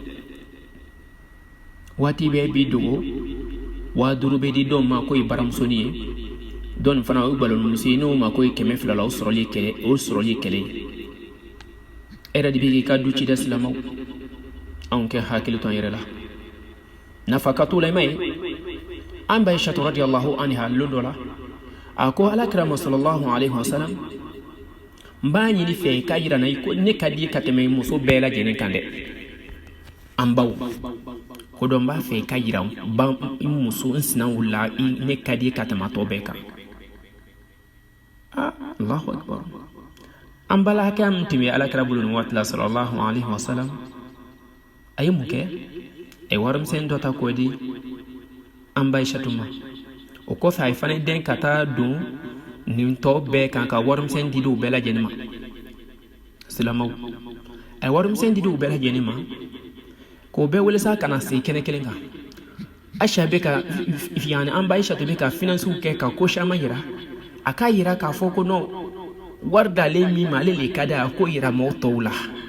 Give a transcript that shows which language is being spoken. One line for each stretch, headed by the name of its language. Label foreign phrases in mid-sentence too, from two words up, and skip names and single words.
Bambara: waati bɛɛ b'i dogo 5000 bɛ di dɔw ma k'o ye baramusonin ye dɔw fana o ye balomuso ye n'o ma k'o ye 200 la o sɔrɔli kɛlɛ ye e yɛrɛ de bɛ k'i ka du ci dɛ silamɛw anw kɛ hakili to an yɛrɛ la nafa ka t'o la i ma ye an bɛ Aisha
Arabic: رضي الله عنها
Bambara: lon dɔ la a ko alakira
Arabic: صلى الله عليه وسلم
Bambara: n b'a ɲini fɛ i ka yira na ko ne ka di ka tɛmɛ muso bɛɛ lajɛlen kan dɛ an baw ko dɔn n b'a fɛ i ka yira n muso n sinaw la ne ka di ka tɛmɛ tɔ bɛɛ kan
Arabic: الله أكبر
Bambara: an bala hakɛ min tun bɛ alakira bolo nin waati la
Arabic: صلى الله عليه وسلم
Bambara: a ye mun kɛ a ye warimisɛn dɔ ta k'o di an ba Aishatu ma o kɔfɛ a ye fana den ka taa don nin tɔ bɛɛ kan ka warimisɛn di u bɛɛ lajɛlen ma silamɛw a ye warimisɛn di u bɛɛ lajɛlen ma k'o bɛɛ wele sa ka na se kɛnɛ kelen kan Aisha bɛ ka an ba Aishatu bɛ ka financew kɛ ka ko caman yira a k'a yira k'a fɔ ko non wari d'ale min ma ale le ka di a ko yira mɔgɔw tɔw la